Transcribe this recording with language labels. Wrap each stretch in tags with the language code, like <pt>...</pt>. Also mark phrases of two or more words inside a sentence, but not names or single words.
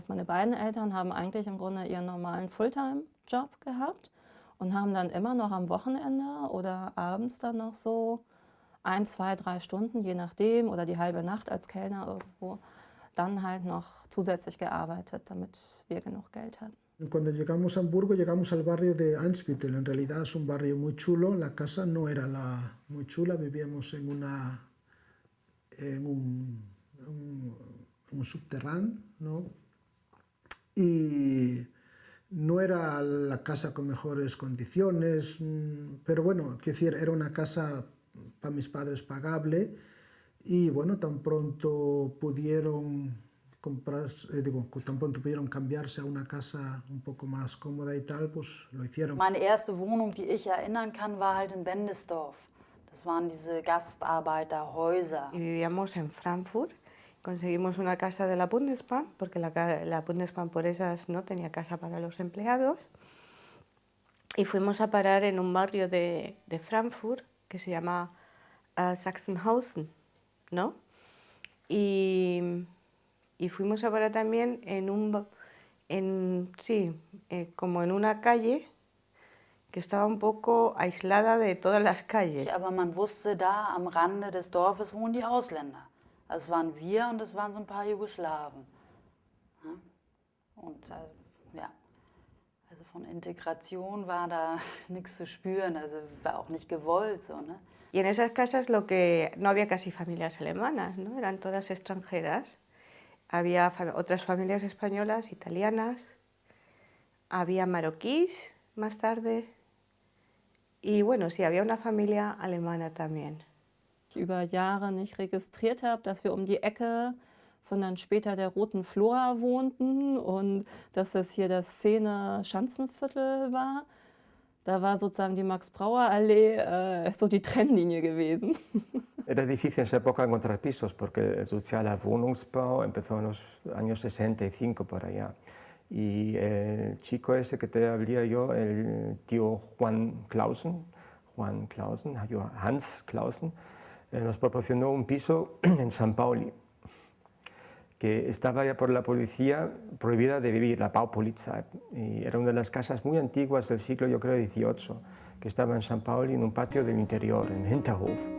<de>Meine beiden Eltern haben eigentlich im Grunde ihren normalen Fulltime-Job gehabt und haben dann immer noch am Wochenende oder abends dann noch so 1, 2, 3 Stunden, je nachdem, oder die halbe Nacht als Kellner irgendwo, dann halt noch zusätzlich gearbeitet, damit wir genug Geld hatten.</de> <es>Cuando llegamos a Hamburgo, llegamos al barrio de Einsbüttel. En realidad es un barrio muy chulo. La casa no era muy chula. Vivíamos en un subterráneo, ¿no? Y no era la casa con mejores condiciones, pero bueno, quiero decir, era una casa para mis padres pagable. Y bueno, tan pronto pudieron cambiarse a una casa un poco más cómoda y tal, pues lo hicieron.</es> <de>Meine erste Wohnung, die ich erinnern kann, war halt in Bendesdorf. Das waren diese Gastarbeiterhäuser.</de> <es>Y vivíamos en Frankfurt. Conseguimos una casa de la Bundesbahn, porque la Bundesbahn por esas no tenía casa para los empleados. Y fuimos a parar en un barrio de Frankfurt que se llama Sachsenhausen, ¿no? Y fuimos a parar también como en una calle que estaba un poco aislada de todas las calles.</es> <de>Aber man wusste, da am Rande des Dorfes wohnen die Ausländer. Also es waren wir und es waren so ein paar Jugoslawen. Ja? Und ja, also von Integration war da nichts zu spüren, also war auch nicht gewollt so, ne?</de> <es>Y en esas casas no había casi familias alemanas, ¿no? Eran todas extranjeras. Había otras familias españolas, italianas, había marroquíes más tarde y bueno, sí, había una familia alemana también.</es> <de>Ich über Jahre nicht registriert habe, dass wir um die Ecke von dann später der Roten Flora wohnten und dass das hier das Szene-Schanzenviertel war. Da war sozusagen die Max-Brauer-Allee so die Trennlinie gewesen.</de> <es>Era difícil en esa época encontrar pisos porque el</es> <de>sozialer Wohnungsbau</de> <es>empezó en los años 65 por allá. Y el chico ese que te hablé yo, el tío Juan Clausen, Hans Clausen, nos proporcionó un piso en San Pauli, que estaba ya por la policía prohibida de vivir, la Baupolizei, y era una de las casas muy antiguas del siglo, yo creo, XVIII, que estaba en San Pauli, en un patio del interior, en Hinterhof.</es>